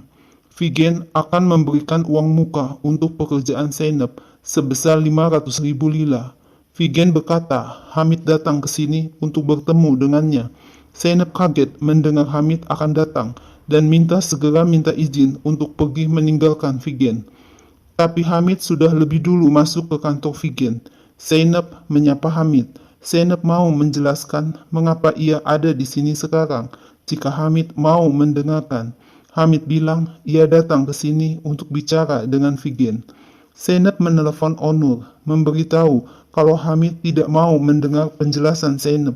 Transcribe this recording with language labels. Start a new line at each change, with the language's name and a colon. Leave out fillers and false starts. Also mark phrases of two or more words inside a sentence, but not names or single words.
Indonesian: Figen akan memberikan uang muka untuk pekerjaan Zeynep sebesar 500.000 lira. Figen berkata, Hamid datang ke sini untuk bertemu dengannya. Zeynep kaget mendengar Hamid akan datang dan minta izin untuk pergi meninggalkan Figen. Tapi Hamid sudah lebih dulu masuk ke kantor Figen. Zeynep menyapa Hamid. Zeynep mau menjelaskan mengapa ia ada di sini sekarang jika Hamid mau mendengarkan. Hamid bilang ia datang ke sini untuk bicara dengan Figen. Zeynep menelepon Onur, memberitahu kalau Hamid tidak mau mendengar penjelasan Zeynep.